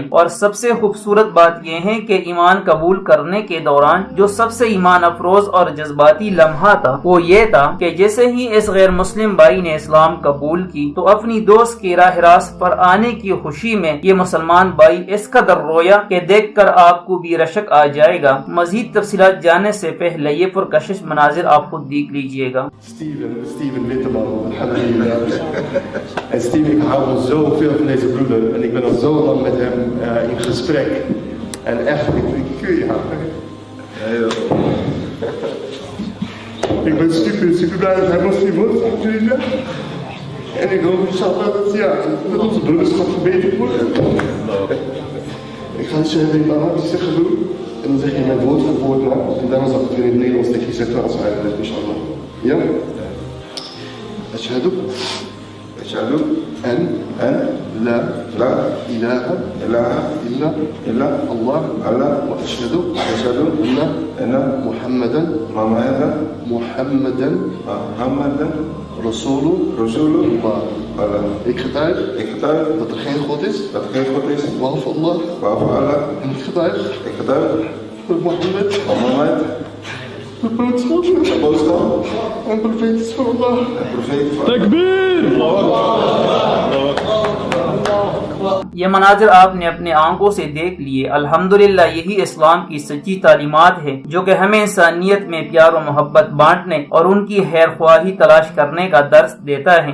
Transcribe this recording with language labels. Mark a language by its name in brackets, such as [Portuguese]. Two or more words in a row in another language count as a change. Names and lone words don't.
[Urdu] اور سب سے خوبصورت بات یہ ہے کہ ایمان قبول کرنے کے دوران جو سب سے ایمان افروز اور جذباتی لمحہ تھا وہ یہ تھا کہ جیسے ہی اس غیر مسلم بھائی نے اسلام قبول کی تو اپنی دوست کے راہ راست پر آنے کی خوشی میں یہ مسلمان بھائی اس قدر رویا کہ دیکھ کر آپ کو بھی رشک آ جائے گا. مزید تفصیلات جاننے سے پہلے یہ پرکشش مناظر آپ خود دیکھ لیجیے گا. [Dutch] Steven Witteman, alhamdulillah. En Steven, ik hou me zo veel van deze broeder en ik ben al zo lang met hem in gesprek. En echt, ik kun je ik ben super blij dat hij moslim wordt, alhamdulillah. En ik hoop inshallah dat onze broederschap verbeterd wordt. Ik ga het je even in Arabisch zeggen doen. En dan zeg je mijn woord voor woord na. En daarna zal ik het weer in het Nederlands tegen je zeggen als hij het inshallah. Ja? [Arabic] أشهد أن لا إله إلا الله وأشهد أن محمدا رسول الله. [Dutch] Ik getuig dat er geen God is behalve Allah en ik getuig dat Mohammed de boodschap en profeet is van Allah. [Arabic] تكبير. [Urdu] یہ مناظر آپ نے اپنے آنکھوں سے دیکھ لیے. الحمدللہ یہی اسلام کی سچی تعلیمات ہے جو کہ ہمیں انسانیت میں پیار اور محبت بانٹنے اور ان کی خیر خواہی تلاش کرنے کا درس دیتا ہے.